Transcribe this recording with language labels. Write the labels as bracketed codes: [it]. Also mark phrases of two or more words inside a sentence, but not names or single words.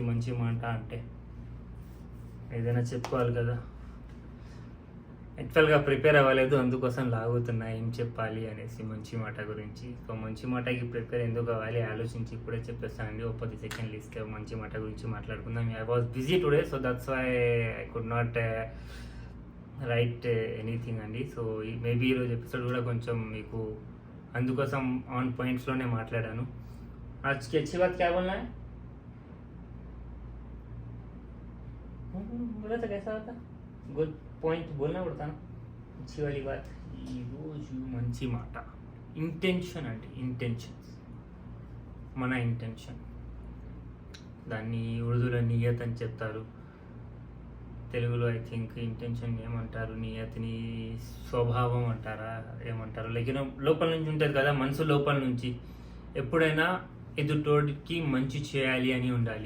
[te] మంచి మాట అంటే ఏదైనా చెప్పుకోవాలి కదా, యాక్చువల్గా ప్రిపేర్ అవ్వలేదు, అందుకోసం లాగుతున్నా ఏం చెప్పాలి అనేసి మంచి మాట గురించి. సో మంచి మాటకి ప్రిపేర్ ఎందుకు అవ్వాలి ఆలోచించి ఇప్పుడే చెప్పేస్తానండి. ఒక 10 సెకండ్లు ఇస్తే మంచి మాట గురించి మాట్లాడుకుందాం. [en] I was busy today, so that's why I could not write anything అండి. [te] సో మేబీ ఈరోజు ఎపిసోడ్ కూడా కొంచెం మీకు అందుకోసం ఆన్ పాయింట్స్లోనే మాట్లాడాను. [hi] आज की अच्छी बात क्या बोलना है? बोला था कैसा होता? [en] good point [hi] बोलना पड़ता ना, अच्छी वाली बात. [te] ఈరోజు మంచి మాట, ఇంటెన్షన్ అంటే ఇంటెన్షన్స్, మన ఇంటెన్షన్, దాన్ని ఉర్దూలో నియత్ అని చెప్తారు, తెలుగులో [en] I think [te] ఇంటెన్షన్ ఏమంటారు, నియతిని స్వభావం అంటారా ఏమంటారు, లైక్ లోపల నుంచి ఉంటుంది కదా, మనసు లోపల నుంచి ఎప్పుడైనా ఎదుటోడికి మంచి చేయాలి అని ఉండాలి.